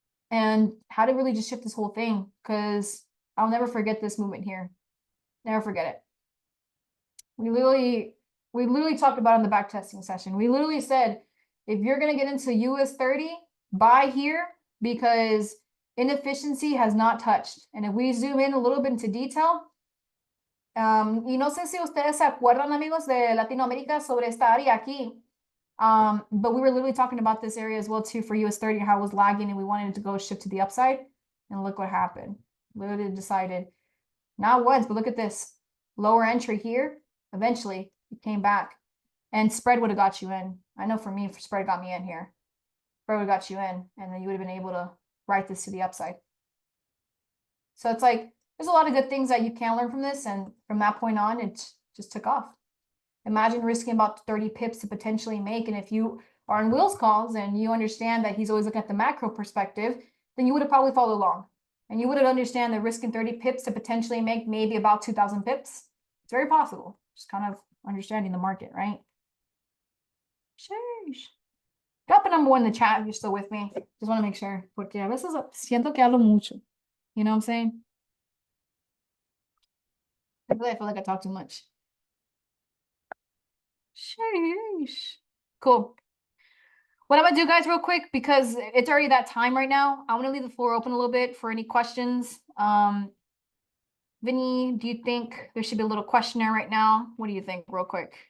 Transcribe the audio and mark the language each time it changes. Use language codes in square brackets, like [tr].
[en] And how to really just shift this whole thing, because I'll never forget this movement here. Never forget it. We literally talked about it in the back testing session. We literally said, if you're going to get into US 30, buy here because inefficiency has not touched. And if we zoom in a little bit into detail, [es] y no sé si ustedes se acuerdan, amigos de Latinoamérica, sobre esta área aquí. [en] But we were literally talking about this area as well too for US 30, how it was lagging and we wanted it to go shift to the upside. And look what happened. Literally decided, not once, but look at this. Lower entry here. Eventually, it came back. And spread would have got you in. I know for me, spread got me in here. Spread would have got you in. And then you would have been able to write this to the upside. So it's like, there's a lot of good things that you can learn from this. And from that point on, it just took off. Imagine risking about 30 pips to potentially make. And if you are on Will's calls and you understand that he's always looking at the macro perspective, then you would have probably followed along. And you would have understand that risking 30 pips to potentially make maybe about 2,000 pips. It's very possible. Just kind of understanding the market, right? Sheesh. Drop a number one in the chat if you're still with me. Just want to make sure. [es] Porque a veces siento que hablo mucho. [en] You know what I'm saying? I feel like I talk too much. Sheesh. Cool. What I'm gonna do, guys, real quick, because it's already that time right now. I want to leave the floor open a little bit for any questions. Vinny, do you think there should be a little questionnaire right now? What do you think, real quick?